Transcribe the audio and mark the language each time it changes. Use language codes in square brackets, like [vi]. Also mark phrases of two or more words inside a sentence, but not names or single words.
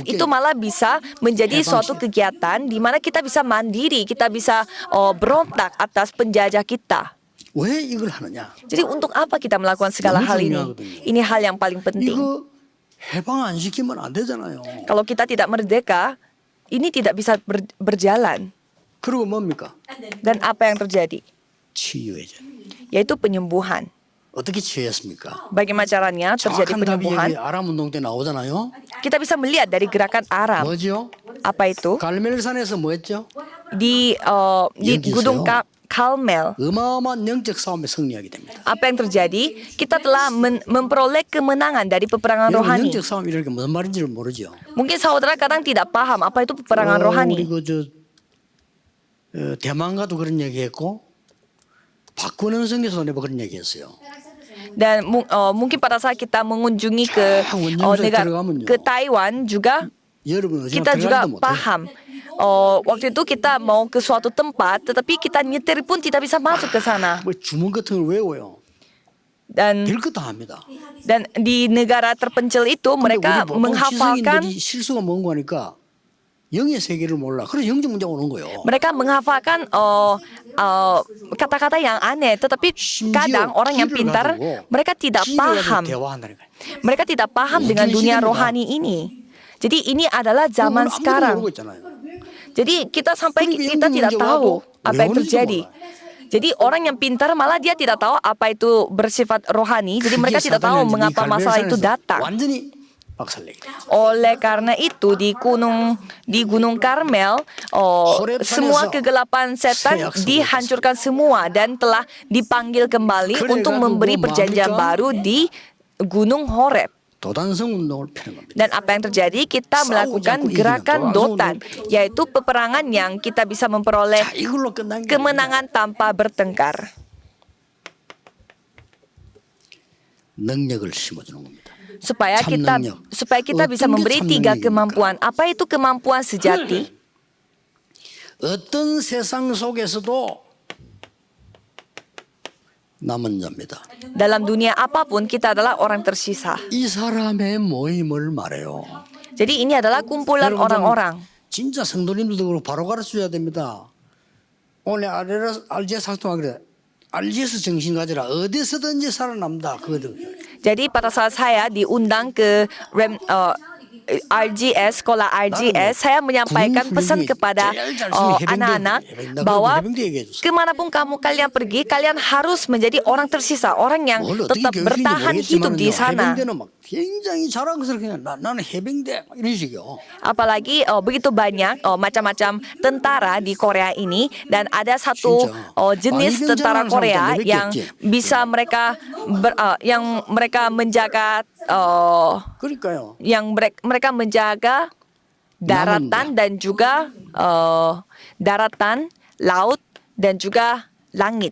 [id] Itu malah bisa menjadi suatu kegiatan di mana kita bisa mandiri, kita bisa berontak atas penjajah kita. [ko] 왜 이걸 하느냐? [id] Jadi untuk apa kita melakukan segala hal ini? Ini hal yang paling penting. [ko] 이거 해방 안 시키면 안 되잖아요. [id] Kalau kita tidak merdeka, ini tidak bisa berjalan. [ko] 그리고 뭡니까? [id] Dan apa yang terjadi? [ko] 치유해져. [id] Yaitu penyembuhan. [ko] 어떻게 치유했습니까? [id] Bagaimana caranya terjadi [ko] 정확한 답이 [id] penyembuhan? [ko] 여기 아람 운동 때 나오잖아요. [id] Kita bisa melihat dari gerakan Aram. [ko] 뭐죠? [id] Apa itu? [ko] 갈멜산에서 뭐 했죠? [id] Di [ko] 여기 [id] Gunung [ko] 있어요. [id] Karmel. [ko] 어마어마한 영적 싸움에 승리하게 됩니다. [id] Apa yang terjadi? Kita telah memperoleh kemenangan dari peperangan [ko] 여러분 [id] rohani. [ko] 영적 싸움 이렇게 무슨 말인지를 모르죠. [id] Mungkin saudara kadang tidak paham apa itu peperangan rohani. [ko] 우리 대만가도 그런 얘기했고 박근홍 선교사도 내가 그런 얘기했어요. [id] Dan mungkin pada saat kita mengunjungi ke negara ke Taiwan juga [ko] 여러분 어디 [id] kita juga [ko] 들어가지도 못해요. [id] paham. Waktu itu kita mau ke suatu tempat, tetapi kita nyetir pun tidak bisa masuk ke sana. [ko] 뭐 주문 같은 걸 외워요. [id] Dan [ko] 별것 다 합니다. [id] di negara terpencil itu [ko] 근데 [id] mereka [ko] 우리 보통 [id] menghafalkan [ko] 지성인들이 실수가 뭔고 하니까 영의 세계를 몰라. 그래서 영적 문제가 오는 거예요. [id] mereka menghafalkan kata-kata yang aneh, tetapi kadang orang yang pintar mereka tidak paham. [ko] 대화한다니까요. [id] Mereka tidak paham dengan dunia rohani ini. Jadi ini adalah zaman [ko] 아무도 [id] sekarang. [ko] 모르고 있잖아요. [id] Jadi kita [ko] 그러니까 [id] tidak [ko] 영적 [id] tahu [ko] 문제와도 [id] apa yang [ko] 왜 [id] terjadi. [ko] 오는지도 몰라요. [id] Jadi orang yang pintar malah dia tidak tahu apa itu bersifat rohani. Jadi mereka tidak tahu mengapa masalah itu datang. [ko] 완전히 박살내게. [id] Oleh karena itu di Gunung Karmel, semua kegelapan setan dihancurkan semua dan telah dipanggil kembali untuk memberi perjanjian baru di Gunung Horeb. [ko] 도단성 운동을 펴는 겁니다. [id] Dan apa yang terjadi? Kita melakukan gerakan dotan, yaitu peperangan yang kita bisa memperoleh [ko] 자, 이걸로 끝난 게 [id] kemenangan tanpa bertengkar. [ko] 능력을 심어주는 겁니다. [id] Supaya kita bisa memberi 3 kemampuan. Apa itu kemampuan sejati? [ko] 어떤 세상 속에서도 남은 자입니다. [id] Dalam dunia apapun kita adalah orang tersisa. [ko] 이 사람의 모임을 말해요. [id] Jadi ini adalah kumpulan orang-orang. [ko] 진짜 성도님들도 그렇고 바로 가르쳐줘야 됩니다. 오늘 RGS 학통하 그래. RGS 정신 가지라. 어디서든지 살아남다. 그거든. [id] Jadi pada saat saya diundang ke RGS, sekolah RGS, saya menyampaikan pesan kepada anak-anak bahwa kemanapun kalian pergi, kalian harus menjadi orang tersisa, orang yang tetap bertahan hidup di sana. [ko] 굉장히 자랑스럽게 나는 해병대 이런 식이요. [id] Apalagi begitu banyak macam-macam tentara di Korea ini, dan ada satu jenis tentara Korea yang bisa mereka menjaga [ko] 그러니까요. [id] yang mereka menjaga daratan dan juga daratan, laut dan juga langit.